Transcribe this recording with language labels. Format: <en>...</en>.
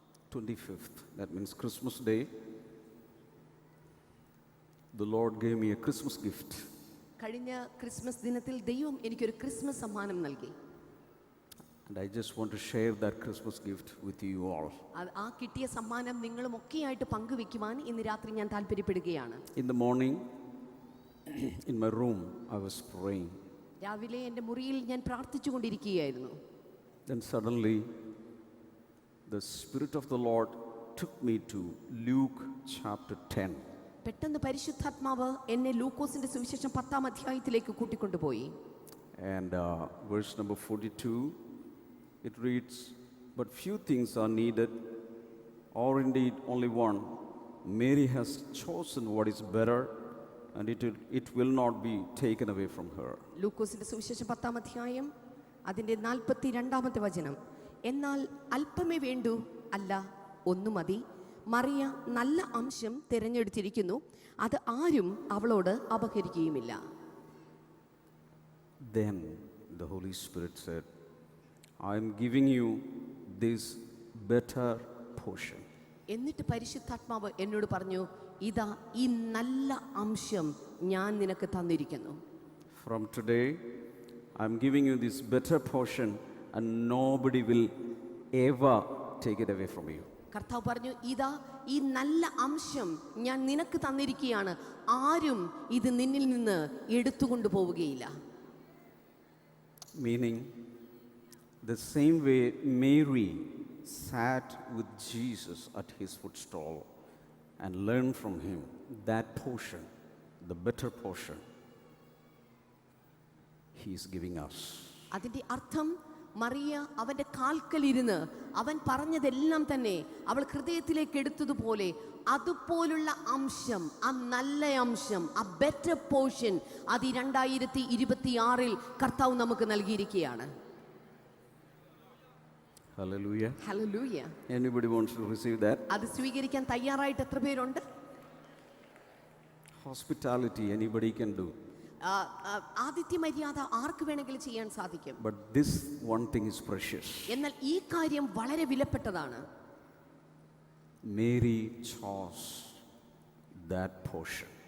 <en>25th, that means Christmas Day, the Lord gave me a Christmas gift.</en> <ml>കഴിഞ്ഞ Christmas ദിനത്തിൽ ദൈവം എനിക്കൊരു Christmas സമ്മാനം നൽകി.</ml> <en>And I just want to share that Christmas gift with you all.</en> <ml>ആ കിട്ടിയ സമ്മാനം നിങ്ങളും ഒക്കെയായിട്ട് പങ്കുവെക്കുവാൻ ഇന്ന് രാത്രി ഞാൻ താല്പര്യപ്പെടുകയാണ്.</ml> <en>In the morning, in my room, I was praying.</en> <ml>രാവിലെ എൻ്റെ മുറിയിൽ ഞാൻ പ്രാർത്ഥിച്ചുകൊണ്ടിരിക്കുകയായിരുന്നു.</ml> <en>Then suddenly, the Spirit of the Lord took me to Luke chapter 10.</en> <ml>പെട്ടെന്ന് പരിശുദ്ധാത്മാവ് എന്നെ ലൂക്കോസിന്റെ സുവിശേഷം 10-ാം അധ്യായത്തിലേക്ക് കൂട്ടിക്കൊണ്ടുപോയി.</ml> <en>And verse number 42, it reads, "But few things are needed, or indeed only one. Mary has chosen what is better, and it will not be taken away from her."</en> <ml>ലൂക്കോസിന്റെ സുവിശേഷം 10-ാം അധ്യായം അതിന്റെ 42-ാമത്തെ വചനം. എന്നാൽ അല്പമേ വേണ്ടൂ, അല്ല ഒന്നു മതി. മറിയ നല്ല അംശം തിരഞ്ഞെടുത്തിരിക്കുന്നു, അത് ആരും അവളോട് അപഹരിക്കുകയുമില്ല.</ml> <en>Then the Holy Spirit said, "I am giving you this better portion."</en> <ml>എന്നിട്ട് പരിശുദ്ധാത്മാവ് എന്നോട് പറഞ്ഞു, ഇതാ ഈ നല്ല അംശം ഞാൻ നിനക്ക് തന്നിരിക്കുന്നു.</ml> <en>From today, I am giving you this better portion, and nobody will ever take it away from you.</en> <ml>കർത്താവ് പറഞ്ഞു, ഇതാ ഈ നല്ല അംശം ഞാൻ നിനക്ക് തന്നിരിക്കുകയാണ്, ആരും ഇത് നിന്നിൽ നിന്ന് എടുത്തുകൊണ്ടു പോവുകയില്ല.</ml> <en>Meaning, the same way Mary sat with Jesus at his footstool and learned from him that portion, the better portion, he is giving us.</en> <ml>അതിന്റെ അർത്ഥം മറിയ അവന്റെ കാൽക്കലിരുന്ന് അവൻ പറഞ്ഞതെല്ലാം തന്നെ അവൾ ഹൃദയത്തിലേക്ക് എടുത്തതുപോലെ അതുപോലുള്ള അംശം, ആ നല്ല അംശം,</ml> <en>ആ better portion,</en> <ml>അത് 2026 കർത്താവ് നമുക്ക് നൽകിയിരിക്കുകയാണ്.</ml> <en>Hallelujah. Hallelujah. Anybody wants to receive that?</en> <ml>അത് സ്വീകരിക്കാൻ തയ്യാറായിട്ട് എത്ര പേരുണ്ട്?</ml> <en>Hospitality anybody can do.</en> <ml>ആതിഥ്യ മര്യാദ ആർക്ക് വേണമെങ്കിലും ചെയ്യാൻ സാധിക്കും.</ml> <en>But this one thing is precious.</en> <ml>എന്നാൽ ഈ കാര്യം വളരെ വിലപ്പെട്ടതാണ്.</ml> <en>Mary chose that portion.</en>